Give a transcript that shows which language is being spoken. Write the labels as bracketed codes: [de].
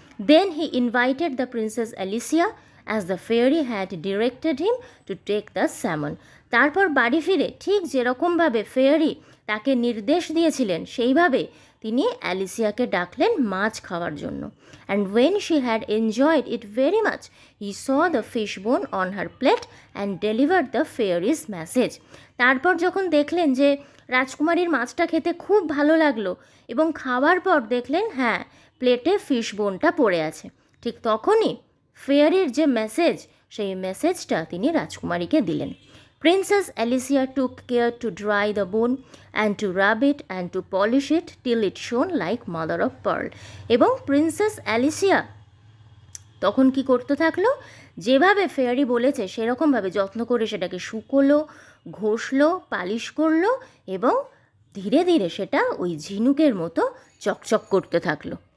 [en] Then he invited the Princess Alicia as the fairy had directed him to take the salmon. [bn] তারপর বাড়ি ফিরে ঠিক যেরকমভাবে fairy তাকে নির্দেশ দিয়েছিলেন সেইভাবে তিনি অ্যালিসিয়াকে ডাকলেন মাছ খাওয়ার জন্য। [en] And when she had enjoyed it very much, he saw the fish bone on her plate and delivered the fairy's message. [bn] তারপর যখন দেখলেন যে রাজকুমারীর মাছটা খেতে খুব ভালো লাগলো এবং খাওয়ার পর দেখলেন হ্যাঁ প্লেটে ফিশ বোনটা পড়ে আছে, ঠিক তখনই ফেয়ারির যে মেসেজ সেই মেসেজটা তিনি রাজকুমারীকে দিলেন। [en] Princess Alicia took care to dry the bone and to rub it and to polish it till it shone like mother of pearl. [bn] এবং প্রিন্সেস অ্যালিসিয়া তখন কি করতে থাকলো, যেভাবে ফেয়ারি বলেছে সেরকমভাবে যত্ন করে সেটাকে শুকোলো, ঘষলো, পালিশ করলো এবং ধীরে ধীরে সেটা ওই ঝিনুকের মতো চকচক করতে থাকলো।